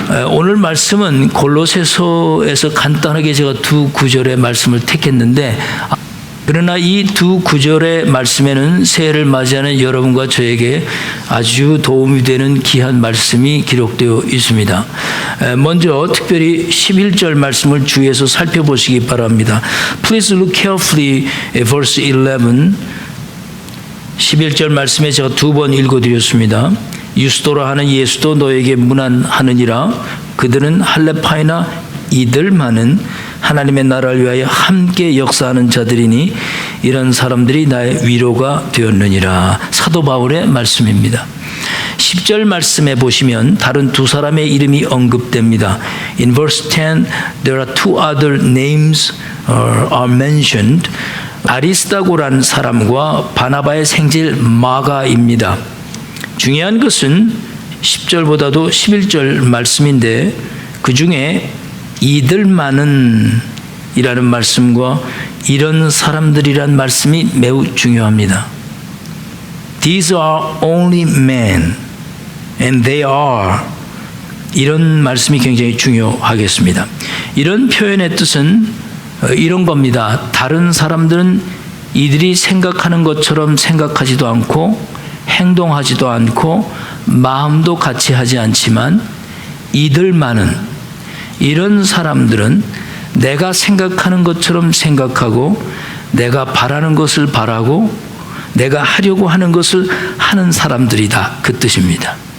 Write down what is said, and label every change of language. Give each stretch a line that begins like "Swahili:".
Korean: 오늘 말씀은 골로새서에서 간단하게 제가 두 구절의 말씀을 택했는데 그러나 이 두 구절의 말씀에는 새해를 맞이하는 여러분과 저에게 아주 도움이 되는 귀한 말씀이 기록되어 있습니다. 먼저 특별히 11절 말씀을 주의해서 살펴보시기 바랍니다.
English: Please look carefully at verse 11.
Korean: 11절 말씀에 제가 두 번 읽어드렸습니다. 유스도라 하는 예수도 너에게 문안하느니라. 그들은 할레파이나 이들만은 하나님의 나라를 위하여 함께 역사하는 자들이니 이런 사람들이 나의 위로가 되었느니라. 사도 바울의 말씀입니다. 10절 말씀에 보시면 다른 두 사람의 이름이 언급됩니다.
English: In verse 10, there are two other names are mentioned.
Korean: 아리스다고라는 사람과 바나바의 생질 마가입니다. 중요한 것은 10절보다도 11절 말씀인데 그 중에 이들만은 이라는 말씀과 이런 사람들이란 말씀이 매우 중요합니다.
English: These are only men and they are
Korean: 이런 말씀이 굉장히 중요하겠습니다. 이런 표현의 뜻은 이런 겁니다. 다른 사람들은 이들이 생각하는 것처럼 생각하지도 않고 행동하지도 않고 마음도 같이 하지 않지만 이들만은 이런 사람들은 내가 생각하는 것처럼 생각하고 내가 바라는 것을 바라고 내가 하려고 하는 것을 하는 사람들이다. 그 뜻입니다.